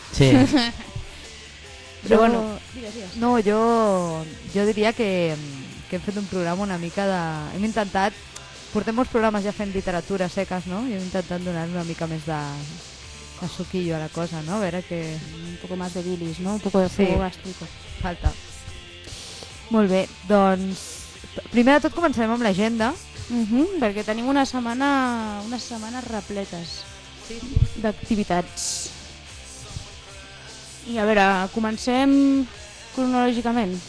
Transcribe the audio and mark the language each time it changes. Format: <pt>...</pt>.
<ca>Sí. Però bueno, digues. No, jo diria que hem fet un programa una mica de... Hem intentat, portem molts programes ja fent literatura seques, no? I hem intentat donar una mica més de suquillo a la cosa, no? A veure que...</ca> <es>Un poco más de bilis, no? Un poco de fuego gástrico.</es> <ca>Sí, falta. Molt bé, doncs primer de tot començarem amb l'agenda, perquè tenim unes setmanes repletes d'activitats. I a veure, comencem cronològicament.</ca>